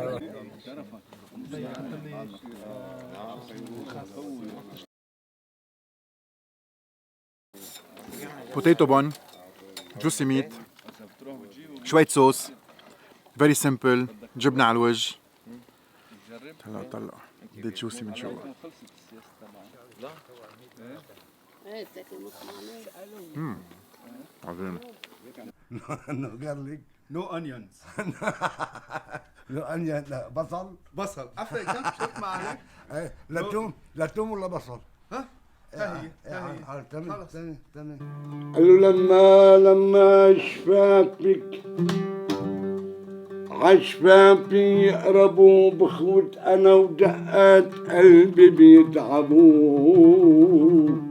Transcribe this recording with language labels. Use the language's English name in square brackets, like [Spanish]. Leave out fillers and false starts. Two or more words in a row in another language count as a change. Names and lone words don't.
[English] potato bun, juicy meat, [Arabic] شوية صوص، [English] very simple, [Arabic] جبنة على الوجه. هلا طلع قد جوسي من جوا. ايه بتاكل نص معلقة. عظيم. [English] No garlic, no onions. No onion, [Arabic] لا بصل عفوا كم شوف معنا. لا توم ولا بصل. ها؟ هي تمام. قالوا لما عشفافي يقربوا بخوت انا ودقات قلبي بيتعبوا.